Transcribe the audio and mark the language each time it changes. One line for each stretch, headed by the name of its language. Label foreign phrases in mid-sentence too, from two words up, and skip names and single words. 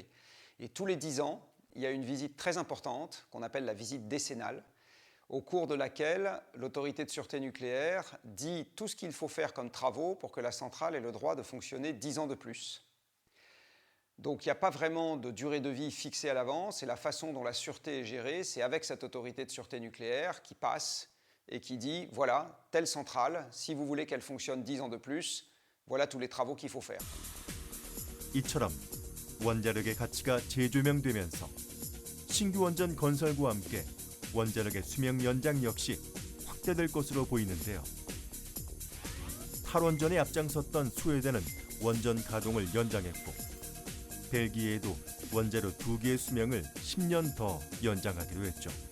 French: Et tous les 10 ans, il y a une visite très importante qu'on appelle la visite décennale, au cours de laquelle l'autorité de sûreté nucléaire dit tout ce qu'il faut faire comme travaux pour que la centrale ait le droit de fonctionner 10 ans de plus. Donc il n'y a pas vraiment de durée de vie fixée à l'avance et la façon dont la sûreté est gérée, c'est avec cette autorité de sûreté nucléaire qui passe et qui dit voilà, telle centrale, si vous voulez qu'elle fonctionne 10 ans de plus, voilà tous les travaux qu'il faut faire.
Korean: 이처럼 원자력의 가치가 재조명되면서 신규 원전 건설과 함께 원자력의 수명 연장 역시 확대될 것으로 보이는데요. 탈원전에 앞장섰던 스웨덴은 원전 가동을 연장했고 벨기에에도 원자로 2개의 수명을 10년 더 연장하기로 했죠.